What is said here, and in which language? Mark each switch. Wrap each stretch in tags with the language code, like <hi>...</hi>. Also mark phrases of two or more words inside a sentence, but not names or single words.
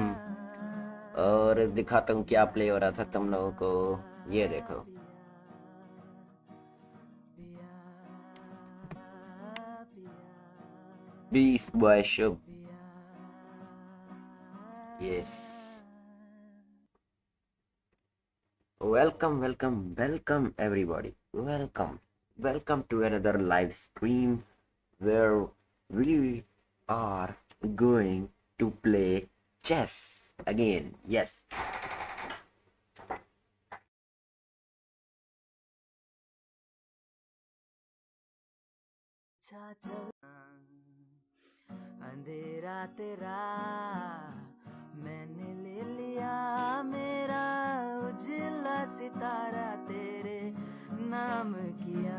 <hi>और दिखाता हूँ क्या प्ले हो रहा था तुम लोगों को, ये देखो।</hi> <en>बीस्ट बॉय शुभ, यस। welcome everybody, welcome to another live stream where we are going to play chess again, yes।</en> <hi>अंधेरा तेरा मैंने ले लिया, मेरा उजला सितारा तेरे नाम किया।</hi>